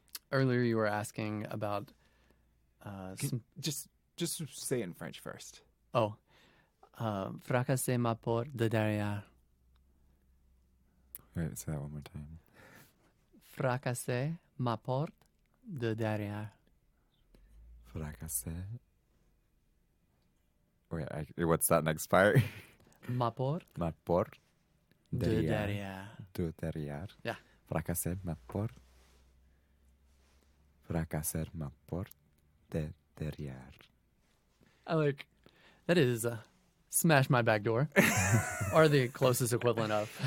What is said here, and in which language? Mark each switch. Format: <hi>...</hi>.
<en>Earlier you were asking about Just say it in French first.</en> <fr>fracasser ma porte de derrière.</fr> <en>Wait, say that one more time.</en> <fr>Fracasser ma porte de derrière. Fracassé.</fr> <en>Wait, what's that next part?</en> <fr>Ma porte Ma porte de derrière. de derrière.</fr> <en>Yeah.</en> <fr>Fracassé ma porte. Fracasser ma porte de derrière.</fr> <en>I like that is smash my back door, or the closest equivalent of.</en>